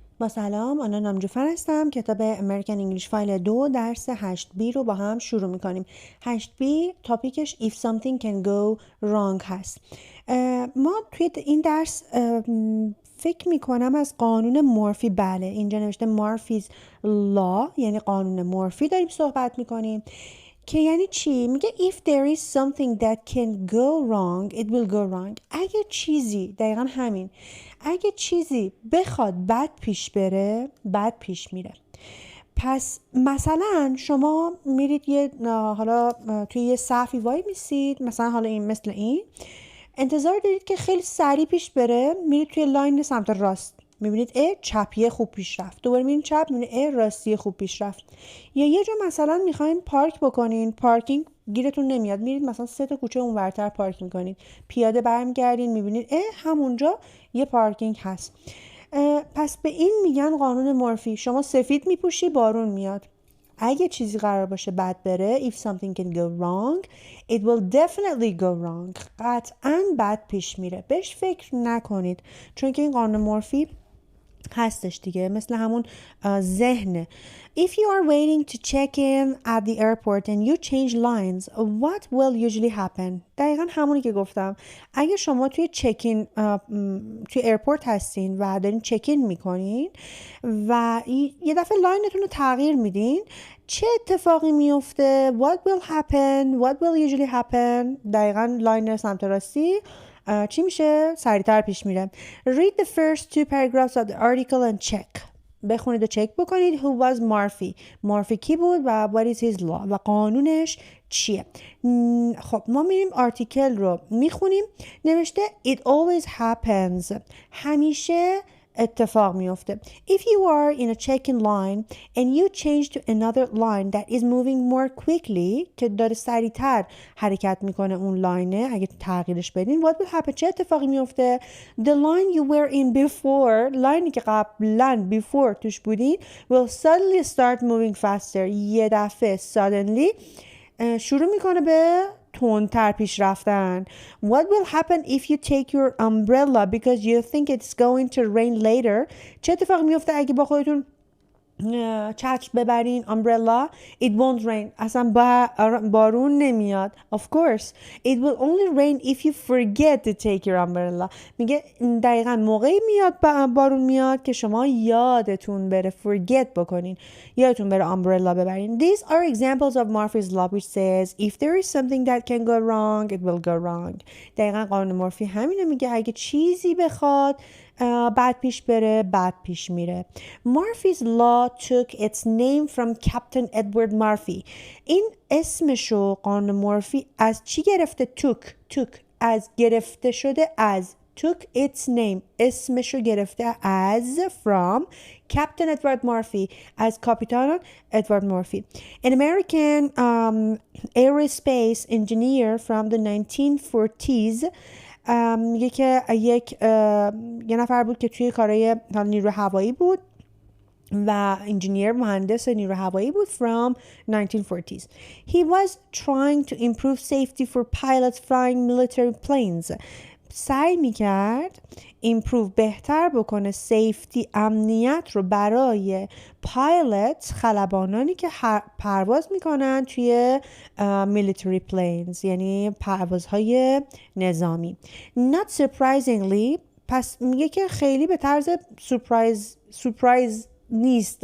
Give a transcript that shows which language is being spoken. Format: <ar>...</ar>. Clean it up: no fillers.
<fa>با سلام، آنا نامجوفر هستم. کتاب امریکن انگلیش فایل 2 درس 8B رو با هم شروع میکنیم.</fa> <en>8B</en> <fa>تاپیکش</fa> <en>if something can go wrong</en> <fa>هست. ما توی این درس فکر میکنم از قانون مورفی، بله اینجا نوشته مورفیز لا، یعنی قانون مورفی داریم صحبت میکنیم که یعنی چی؟ میگه</fa> <en>if there is something that can go wrong</en> <fa>it will go wrong. اگه چیزی، دقیقا همین، اگه چیزی بخواد بد پیش بره بد پیش میره. پس مثلا شما میرید حالا توی یه صفی وای میسید، مثلا حالا این مثل این انتظار دارید که خیلی سریع پیش بره، میرید توی لاین سمت راست، میبینید چپیه خوب پیش رفت، دوباره میرید چپ، میبینید راستی خوب پیش رفت. یا یه جا مثلا میخواین پارک بکنین، پارکینگ گیرتون نمیاد، میرید مثلا 3 تا کوچه اونورتر پارک میکنید، پیاده برمیگردین میبینید همونجا یه پارکینگ هست. پس به این میگن قانون مورفی. شما سفید میپوشی بارون میاد. اگه چیزی قرار باشه بد بره</fa> <en>if something can go wrong it will definitely go wrong.</en> <fa>قطعاً بد پیش میره. بهش فکر نکنید چون که این قانون مورفی هستش دیگه، مثل همون ذهنه.</fa> <en>If you are waiting to check in at the airport and you change lines, what will usually happen?</en> <fa>دقیقا همونی که گفتم. اگه شما توی چکین توی ایرپورت هستین و دارین چکین میکنین و یه دفعه لاینتون رو تغییر میدین، چه اتفاقی میفته؟</fa> <en>What will happen? What will usually happen?</en> <fa>دقیقا لاین سمت راستی چی میشه؟ سریعتر پیش میره.</fa> <en>Read the first 2 paragraphs of the article and check.</en> <fa>بخونید و چک بکنید.</fa> <en>Who was Murphy? Murphy</en> <fa>کی بود و</fa> <en>what is his law?</en> <fa>و قانونش چیه؟ خب ما میریم آرتیکل رو میخونیم.</fa> <en>نوشته it always happens.</en> <fa>همیشه اتفاق میفته.</fa> <en>If you are in a check-in line and you change to another line that is moving more quickly</en> <fa>که داره سریعتر حرکت میکنه اون لاینه، اگه تغییرش بدین</fa> <en>what will happen؟</en> <fa>چه اتفاقی میفته؟</fa> <en>The line you were in before،</en> <fa>لاینی که قبلا</fa> <en>before</en> <fa>توش بودین</fa> <en>will suddenly start moving faster.</en> <fa>یه دفعه suddenly شروع میکنه به تندتر پیش رفتن.</fa> <en>What will happen if you take your umbrella because you think it's going to rain later؟</en> <fa>چه اتفاقی میفته اگه با خودتون چتر ببرین</fa> <en>umbrella؟ It won't rain.</en> <fa>اصلا بارون نمیاد.</fa> <en>Of course it will only rain if you forget to take your umbrella.</en> <fa>میگه دقیقا موقعی میاد بارون میاد که شما یادتون بره، forget بکنین، یادتون بره umbrella ببرین.</fa> <en>These are examples of Murphy's law which says if there is something that can go wrong it will go wrong.</en> <fa>دقیقا قانون مورفی همینه، میگه اگه چیزی بخواد بد پیش بره بد پیش میره.</fa> <en>Murphy's law took its name from Captain Edward Murphy.</en> <fa>این اسمشو قانون مورفی از چی گرفته؟ took از گرفته شده از</fa> <en>took its name،</en> <fa>اسمشو گرفته از</fa> <en>from Captain Edward Murphy،</en> <fa>از کاپیتان ادوارد مورفی.</fa> <en>An American aerospace engineer from the 1940s</en> <fa>میگه که یه نفر بود که توی کارهای نیرو هوایی بود و انجینیر، مهندس نیرو هوایی بود from 1940s.</fa> <en>He was trying to improve safety for pilots flying military planes.</en> <fa>سعی میکرد improve، بهتر بکنه safety، امنیت رو برای پایلت، خلبانانی که پرواز میکنن توی</fa> <en>military planes،</en> <fa>یعنی پروازهای نظامی.</fa> <en>Not surprisingly،</en> <fa>پس میگه که خیلی به طرز surprise نیست.</fa>